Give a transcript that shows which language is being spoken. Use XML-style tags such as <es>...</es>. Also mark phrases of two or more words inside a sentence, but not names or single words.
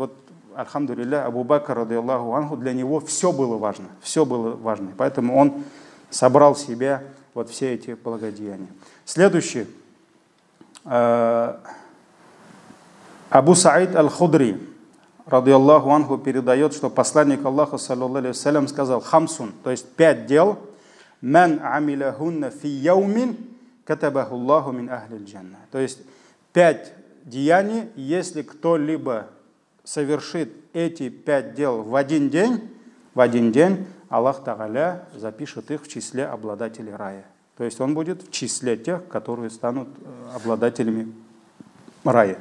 <ru>Вот, альхамдулилля, Абу Бакр,</ru> <ar>ради Аллаху анху,</ar> <ru>для него все было важно, поэтому он собрал в себя вот все эти благодеяния. Следующий. Абу Саид аль-Худри,</ru> <ar>ради Аллаху анху,</ar> <ru>передает, что посланник Аллаха,</ru> <ar>саллаллаху алейхи ва саллям,</ar> <ru>сказал: хамсун, то есть 5 дел,</ru> <ar>من عملهن في يوم كتبه الله من أهل الجنة.</ar> <ru>То есть 5 деяний, если кто-либо совершит эти 5 дел в один день,</ru> <ar>Аллах Тааля</ar> <ru>запишет их в числе обладателей рая. То есть он будет в числе тех, которые станут обладателями рая.</ru>